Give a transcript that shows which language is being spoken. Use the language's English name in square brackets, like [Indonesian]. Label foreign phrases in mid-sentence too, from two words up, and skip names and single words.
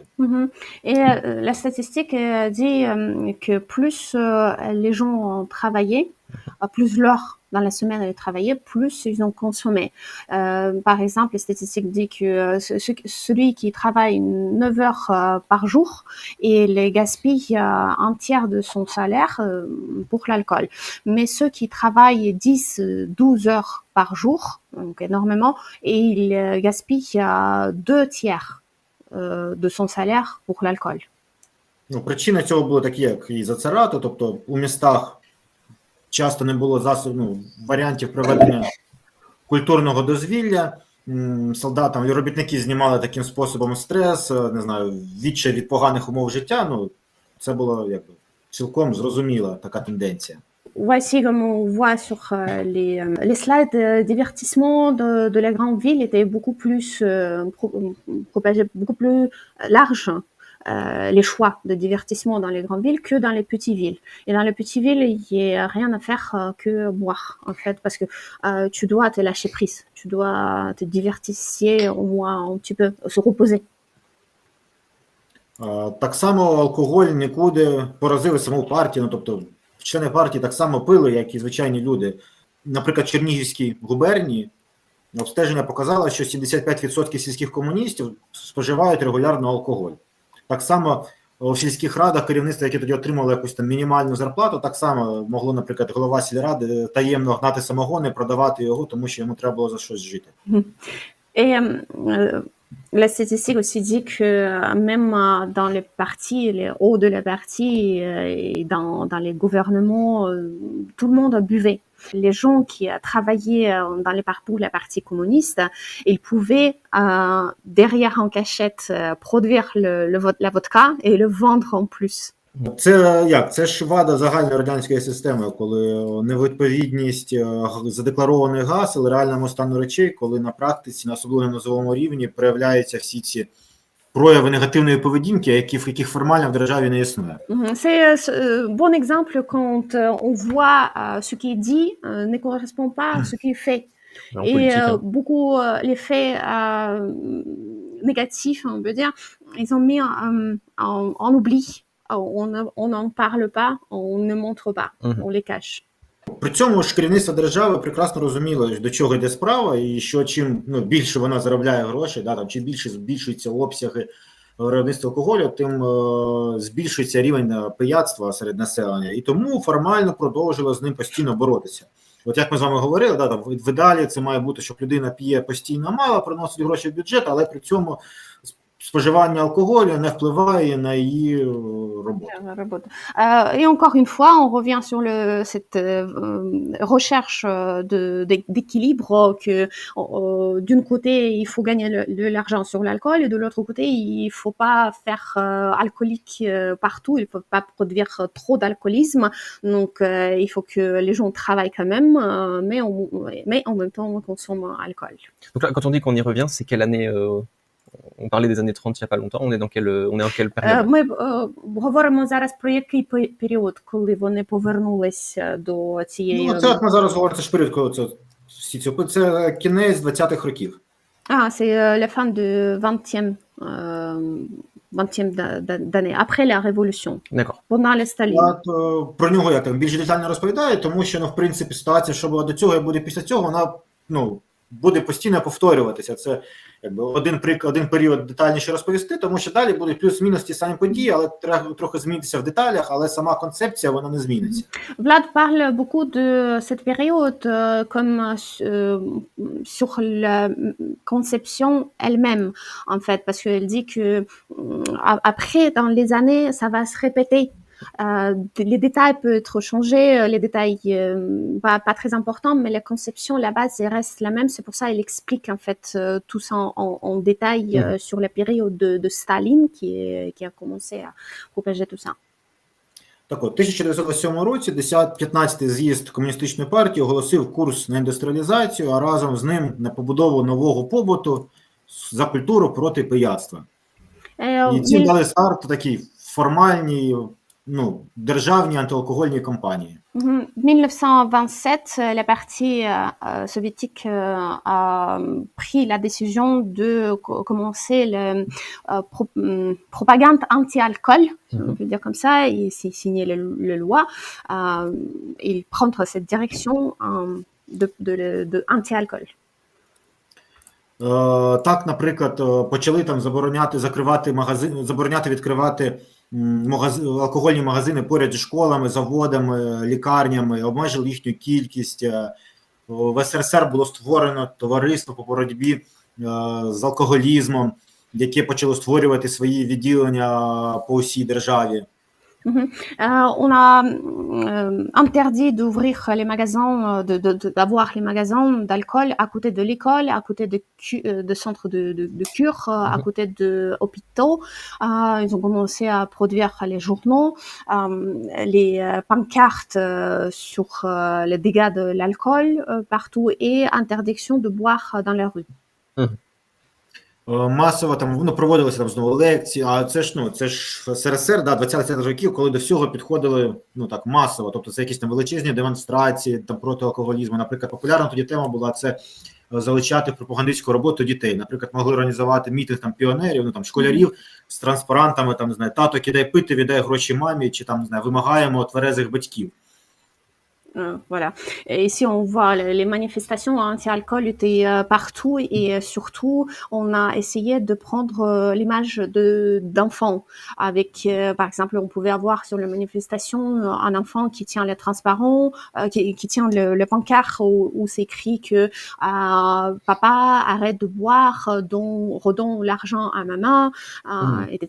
[French] Et la statistique dit que plus les gens travaillaient, plus l'heure dans la semaine ils travaillaient, plus ils ont consommé. Par exemple, les statistiques disent que celui qui travaille 9 heures par jour, il gaspille un tiers de son salaire pour l'alcool. Mais ceux qui travaillent 10-12 heures par jour, donc énormément, et ils gaspillent 2 tiers de son salaire pour l'alcool. [Ukrainian] Ну, причини цього були такі, як і зацарати, тобто у містах часто не було варіантів проведення культурного дозвілля, солдатам, робітники знімали таким способом стрес, не знаю, відчай від поганих умов життя, ну, це було якби цілком зрозуміла така тенденція. [French] Voici comme on voit sur les slides, divertissement de la grande ville était beaucoup plus propagé, beaucoup plus large. Les choix de divertissement dans les grandes villes que dans les petites villes. Et dans les petites villes, il n'y a rien à faire que boire, en fait, parce que tu dois te lâcher prise, tu dois te divertir au moins un petit peu, se reposer. [Ukrainian] Так само алкоголь нікуди поразив саму партію, ну, тобто члени партії так само пили, як і звичайні люди. Наприклад, в Чернігівській губернії обстеження показало, що 75% сільських комуністів споживають регулярно алкоголь. Так само в сільських радах керівництво, яке тоді отримало якусь там мінімальну зарплату, так само могло, наприклад, голова сільради таємно гнати самогон і продавати його, тому що йому треба було за щось жити. [French] Et la statistique aussi dit que même dans les partis, les hauts de la partie et dans les gouvernements, tout le monde buvait. Les gens qui travaillaient dans les partis, la partie communiste, ils pouvaient derrière en cachette produire la vodka et le vendre en plus. [Ukrainian] Це як? Це ж вада загальної радянської системи, коли невідповідність задекларованих гасел реальному стану речей, коли на практиці, на особливо низовому рівні, проявляються всі ці прояви негативної поведінки, яких формально в державі не існує. [French] C'est un bon exemple quand on voit ce qui est dit ne correspond pas à ce qui est fait. En Et politique, hein. beaucoup les faits négatifs, on peut dire, ils ont mis en oubli. On n'en parle pas, on ne montre pas, on les cache. [Ukrainian] При цьому ж керівництво держави прекрасно розуміло, до чого йде справа, і що чим більше вона заробляє гроші, чим більше збільшуються обсяги виробництва алкоголю, тим збільшується рівень пияцтва серед населення. І тому формально продовжило з ним постійно боротися. От як ми з вами говорили, в ідеалі це має бути, щоб людина п'є постійно мало, приносить гроші в бюджет, але при цьому споживання алкоголю не впливає на її роботу. [French] Et encore une fois, on revient sur cette recherche d'équilibre que d'une côté, il faut gagner de l'argent sur l'alcool et de l'autre côté, il faut pas faire alcoolique partout, il faut pas produire trop d'alcoolisme. Donc, il faut que les gens travaillent quand même, mais en même temps, on consomme alcool. Donc là, quand on dit qu'on y revient, c'est quelle année on parlait des années 30 il n'y a pas longtemps, on est en quelle période? [Ukrainian] Ми говоримо зараз про який період, коли вони повернулись до цієї... Ну, це як ми зараз говоримо, це ж період, коли це кінець 20-х років. [French] C'est la fin du 20e d'année, après la révolution. D'accord. Pendant le Staline. [Ukrainian] Про нього як там більш детально розповідає, тому що, в принципі, ситуація, що була до цього і буде після цього, вона, буде постійно повторюватися. Це якби один період детальніше розповісти, тому що далі будуть плюс-мінус ті самі події, але треба трохи змінитися в деталях, але сама концепція, вона не зміниться. [French] Vlad parle beaucoup de cette période comme sur la conception elle-même, en fait, parce qu'elle dit que après, dans les années, ça va se répéter. Les détails peuvent être changés, les détails pas très importants, mais la conception, la base, elle reste la même. C'est pour ça qu'elle explique en fait tout ça en détail sur la période de Staline qui a commencé à propager tout ça. [Ukrainian] Так от, у 1907 році 15-й з'їзд Комуністичної партії оголосив курс на індустріалізацію, а разом з ним на побудову нового побуту за культуру проти пияцтва. І цим дали старт такій формальній, державній антиалкогольній кампанії. [French] 1927, la partie soviétique a pris la décision de commencer la propagande anti-alcool, on peut dire comme ça, et c'est signé la loi, et prendre cette direction de anti-alcool. [Ukrainian] Так, наприклад, почали там забороняти відкривати алкогольні магазини поряд зі школами, заводами, лікарнями, обмежили їхню кількість. В СРСР було створено товариство по боротьбі з алкоголізмом, яке почало створювати свої відділення по всій державі. [French] On a interdit d'ouvrir les magasins, d'avoir les magasins d'alcool à côté de l'école, à côté de centres de cure, à côté d'hôpitaux. Ils ont commencé à produire les journaux, les pancartes sur les dégâts de l'alcool partout et interdiction de boire dans la rue. [Ukrainian] Масово там проводилися там знову лекції, а це ж СРСР, 20-х років, коли до всього підходили так масово, тобто це якісь там величезні демонстрації там проти алкоголізму. Наприклад, популярна тоді тема була це залучати в пропагандистську роботу дітей. Наприклад, могли організувати мітинг там піонерів, школярів з транспарантами, там не знаю, тато кидає пити, віддає гроші мамі, чи там не знаю, вимагаємо тверезих батьків. [French] Voilà. Et ici, on voit les manifestations anti-alcool étaient partout et surtout, on a essayé de prendre l'image d'enfants. Avec, par exemple, on pouvait avoir sur les manifestations un enfant qui tient le transparent, qui tient le pancart où c'est écrit que papa arrête de boire, redonne l'argent à maman, etc.